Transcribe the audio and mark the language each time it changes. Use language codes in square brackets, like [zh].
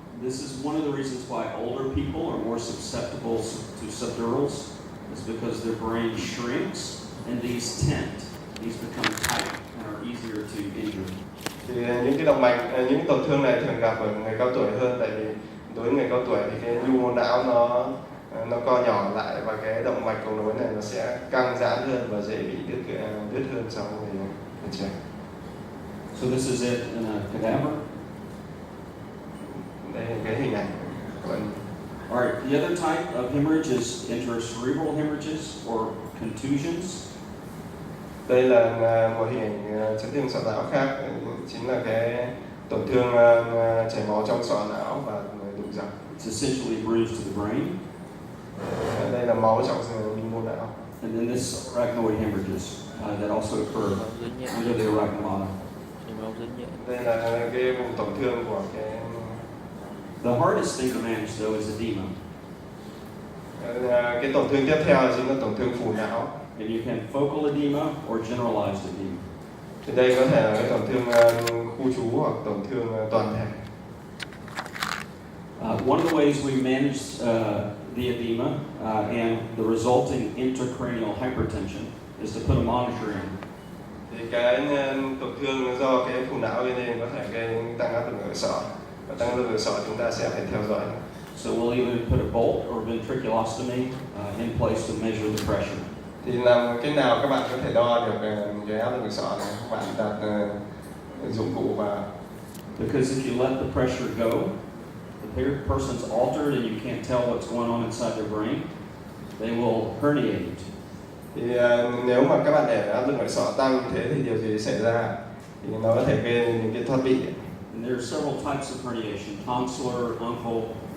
[en] This is one of the reasons why older people are more susceptible to subdurals, is because their brain shrinks and these tent. these become tight and are easier to injure. [vi] Thì những cái động mạch, những tổn thương này thường gặp ở người cao tuổi hơn, tại vì đối với người cao tuổi thì cái nhu mô não nó co nhỏ lại và cái động mạch cầu nối này nó sẽ căng giãn hơn và dễ bị đứt hơn so với người trẻ. [en] So this is it in a cadaver. [vi] Đây là cái hình ảnh. [en] All right, the other type of hemorrhage is intracerebral hemorrhages or contusions. [vi] Đây là một hình ảnh chấn thương sọ não khác, chính là cái tổn thương chảy máu trong sọ não và đụng dập. [en] It's essentially a bruise to the brain. [vi] Đây là máu trong mô não. [en] And then this arachnoid hemorrhages that also occur under the arachnomata. [vi] Đây là cái vùng tổn thương của cái. [en] The hardest thing to manage though is edema. [vi] Cái tổn thương tiếp theo chính là tổn thương phù não. [en] And you can focal edema or generalized edema. [vi] Thì đây có thể là cái tổn thương khu trú hoặc tổn thương toàn thể. [en] One of the ways we manage the edema and the resulting intracranial hypertension is to put a monitor in. [vi] Thì cái tổn thương do cái phù não gây nên có thể gây tăng áp lực ở sọ. Và tăng áp lực ở sọ chúng ta sẽ phải theo dõi. [en] So we'll either put a bolt or ventriculostomy in place to measure the pressure. [vi] Thì làm cách nào các bạn có thể đo được cái áp lực ở sọ này? Các bạn đặt dụng cụ vào. [en] Because if you let the pressure go, the person's altered and you can't tell what's going on inside their brain, they will herniate. [vi] Thì nếu mà các bạn để áp lực ở sọ tăng như thế thì điều gì xảy ra? Thì nó có thể gây nên những cái thoát vị. [en] And there are several types of herniation: tonsillar, uncle.